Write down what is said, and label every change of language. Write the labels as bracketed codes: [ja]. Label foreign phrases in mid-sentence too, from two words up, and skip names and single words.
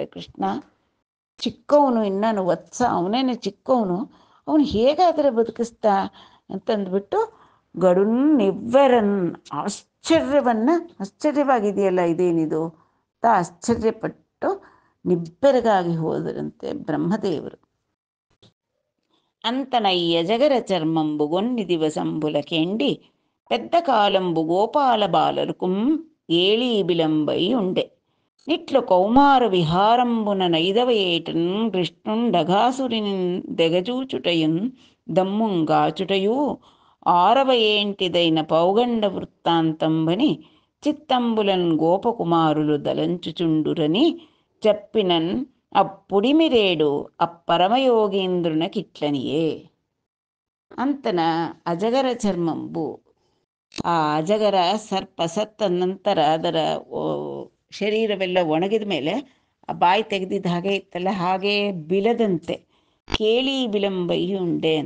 [kn] ಕೃಷ್ಣ ಚಿಕ್ಕವನು, ಇನ್ನೂ ವತ್ಸ ಅವನೇನೆ ಚಿಕ್ಕವನು, ಅವನು ಹೇಗಾದರೆ ಬದುಕಿಸ್ತಾ ಅಂತಂದ್ಬಿಟ್ಟು [te] గడున్ నివ్వెరన్ [kn] ಆಶ್ಚರ್ಯವಾಗಿದೆಯಲ್ಲ ಇದೇನಿದು ಅಂತ ಆಶ್ಚರ್ಯಪಟ್ಟು ನಿಬ್ಬೆರಗಾಗಿ ಹೋದರಂತೆ ಬ್ರಹ್ಮದೇವರು. [te] అంతనయ్య జగర చర్మంబు గొన్ని దివసంబుల కెండి పెద్ద కాలంబు గోపాల బాలరుకుం ఏళీ బిలంబై ఉండే నిట్లు కౌమార విహారంబున నైదవ ఏటన్ కృష్ణుండఘాసురిని దెగజూచుటయున్ దమ్ముంగాచుటయు ఆరవ ఏంటిదైన పౌగండ వృత్తాంతంబని చిత్తంబులన్ గోపకుమారులు దలంచుచుండురని చెప్పినన్ అప్పుడిమిరేడు అప్పరమయోగీంద్రునకిట్లనియే. అంతన అజగర చర్మంబు, [kn] ಆ ಅಜಗರ ಸರ್ಪ ಸತ್ತ ನಂತರ ಅದರ ಶರೀರವೆಲ್ಲ ಒಣಗಿದ ಮೇಲೆ ಆ ಬಾಯಿ ತೆಗೆದಿದ್ದ ಹಾಗೆ ಇತ್ತಲ್ಲ, ಹಾಗೆ ಬಿಲದಂತೆ ಕೇಳಿ [te] బిలంబై ఉండె [kn] ಅಂತ.